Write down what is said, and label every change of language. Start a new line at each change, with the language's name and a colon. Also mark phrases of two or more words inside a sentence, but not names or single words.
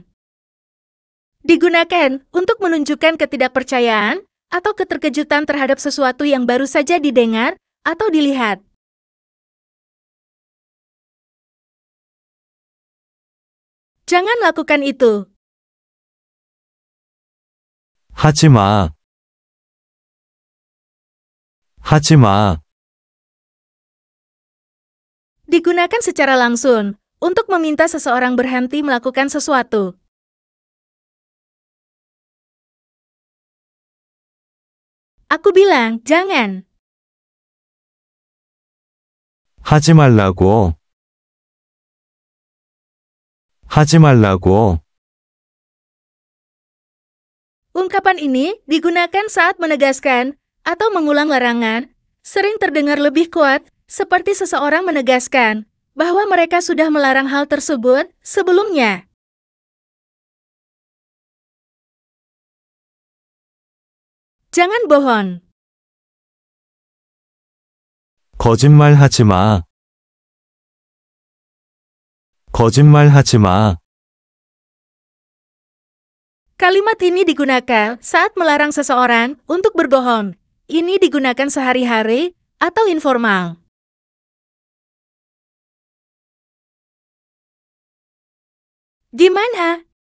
Indonesian: Digunakan untuk menunjukkan ketidakpercayaan atau keterkejutan terhadap sesuatu yang baru saja didengar atau dilihat. Jangan lakukan itu.
Korean: 하지 마. 하지 마.
Indonesian: Digunakan secara langsung untuk meminta seseorang berhenti melakukan sesuatu. Aku bilang, jangan.
Korean: 하지 말라고. 하지 말라고.
Indonesian: Ungkapan ini digunakan saat menegaskan atau mengulang larangan, sering terdengar lebih kuat, seperti seseorang menegaskan bahwa mereka sudah melarang hal tersebut sebelumnya. Jangan bohong.
Korean: 거짓말하지 마. 거짓말하지 마.
Indonesian: Kalimat ini digunakan saat melarang seseorang untuk berbohong. Ini digunakan sehari-hari atau informal. Gimana?